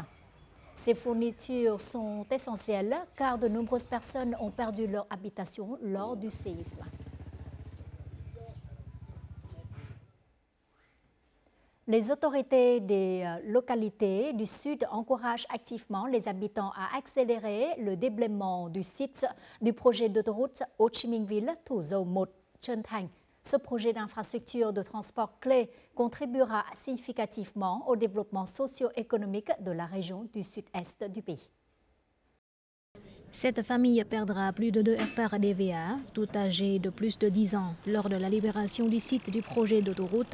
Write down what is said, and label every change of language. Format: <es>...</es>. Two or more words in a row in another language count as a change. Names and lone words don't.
<fr>Ces fournitures sont essentielles car de nombreuses personnes ont perdu leur habitation lors du séisme. Les autorités des localités du Sud encouragent activement les habitants à accélérer le déblaiement du site du projet d'autoroute Ho Chi Minh Ville - Thủ Dầu Một - Trân Thành. Ce projet d'infrastructure de transport clé contribuera significativement au développement socio-économique de la région du sud-est du pays. Cette famille perdra plus de 2 hectares d'EVA, tout âgés de plus de 10 ans, lors de la libération du site du projet d'autoroute.</fr>